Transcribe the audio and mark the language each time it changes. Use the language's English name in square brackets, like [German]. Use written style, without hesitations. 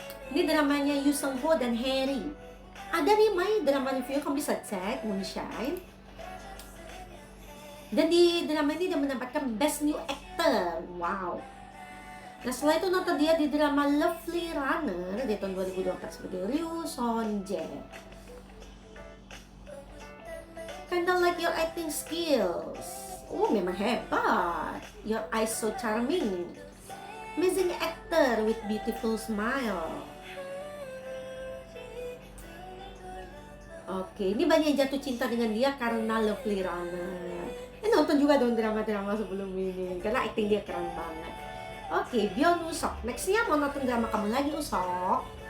[Indonesian] Ini dramanya Yoo Seung Ho dan Harry. Ada nih Mai drama review, kamu bisa cek Moonshine. Dan di drama ini dia mendapatkan Best New Actor. Wow. Nah, setelah itu nonton dia di drama Lovely Runner di tahun 2024 sebagai Ryu Son Jae. [English] Kinda like your acting skills. [Indonesian] Oh, memang hebat. [English] Your eyes so charming. Amazing actor with beautiful smile. [Indonesian] Oke, ini banyak yang jatuh cinta dengan dia karena Lovely Runner. Nonton juga dong drama-drama sebelum ini karena acting dia keren banget. Oke, Byeon-wook. Nextnya mau nonton drama kamu lagi, Usok.